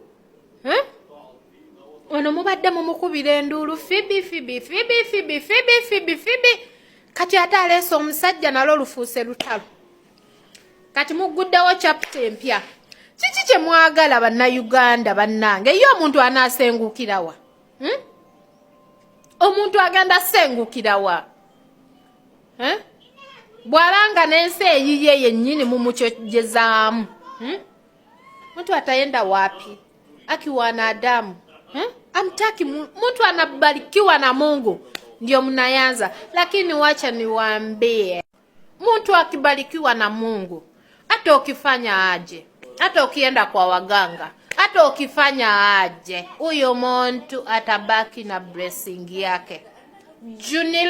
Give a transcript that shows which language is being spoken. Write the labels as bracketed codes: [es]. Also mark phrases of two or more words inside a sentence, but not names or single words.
[lg] ono mubadde mumukubira enduulu Fibi kati ate aleese omusajja nalo lufuuse lutalo kati muguddewo chapter empya kiki kye mwagala bannayuganda bannange ye omuntu anaasengukirawa omuntu agenda sengukirawa bw'abanga n'ensi eyiye yennyini mumukyojezaamu [sw] mtu ataenda wapi akiwa wanadamu amtaki mtu anabarikiwa na Mungu ndio mnayanza lakini wacha niwaambie mtu akibarikiwa na Mungu hata ukifanya aje hata ukienda kwa waganga hata ukifanya aje huyo mtu atabaki na blessing yake juni